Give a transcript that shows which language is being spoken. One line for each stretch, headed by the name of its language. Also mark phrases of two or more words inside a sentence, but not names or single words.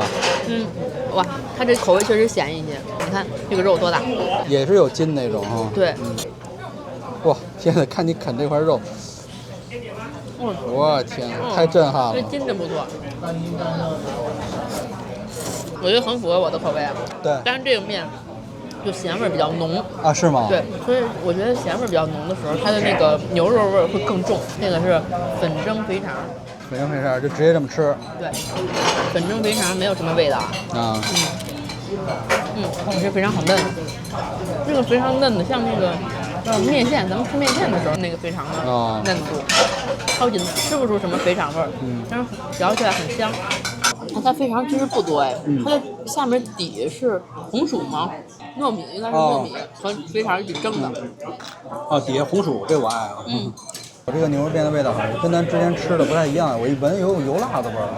Chinese: 哇，它這口味確實鹹一些。你看這個肉多大？也是有筋那種哈。對。哇，現在看你啃這塊肉，我天，太震撼了。這筋真不錯。我覺得很符合我的口味啊。對，但是這個麵就鹹味比較濃啊。是嗎？對，所以我覺得鹹味比較濃的時候，它的那個牛肉味會更重。那個是粉蒸肥腸，粉蒸肥腸就直接這麼吃。對，粉蒸肥腸沒有什麼味道啊。我覺得非常好嫩，這個非常嫩的，像那個麵線，咱們吃麵線的時候那個肥腸的嫩度，超級吃不出什麼肥腸味兒，但是嚼起來很香。它肥腸其實不多哎，它的下面底是紅薯嗎？糯米應該是糯米和肥腸一起蒸的。底下紅薯，這我愛啊。我這個牛肉麵的味道好像跟咱之前吃的不太一樣，我一聞有油辣的味兒。